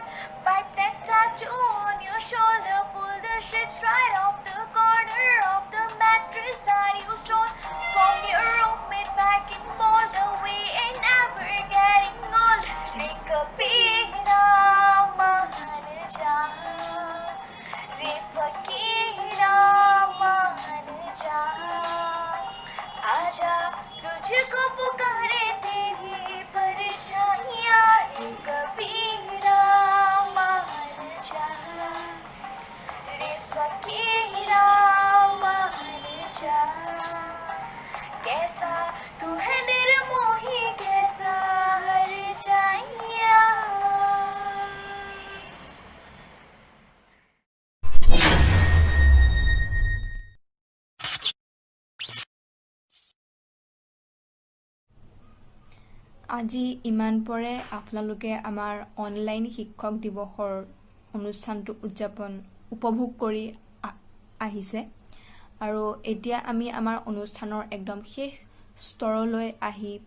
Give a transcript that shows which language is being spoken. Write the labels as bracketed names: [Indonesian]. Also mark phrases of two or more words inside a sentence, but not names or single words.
[English] Bite that tattoo on your shoulder, pull the sheets right off the corner of the mattress that you stole from your roommate back in Boulder. We ain't ever getting older. Make a beat on my [Hindi] रे फकीरा मान जा आजा तुझको पुकारे तेरी परछाइयाँ रे कबीरा मान जा रे फकीरा मान जा कैसा तू है निर्मोही कैसा हर जाइया [Assamese] আজি ইমান পৰে আপোনালোকে আমাৰ অনলাইন শিক্ষক দিৱসৰ অনুষ্ঠানটো উদযাপন উপভোগ কৰি আহিছে আৰু এতিয়া আমি আমাৰ অনুষ্ঠানৰ একদম শেষ স্তৰলৈ আহি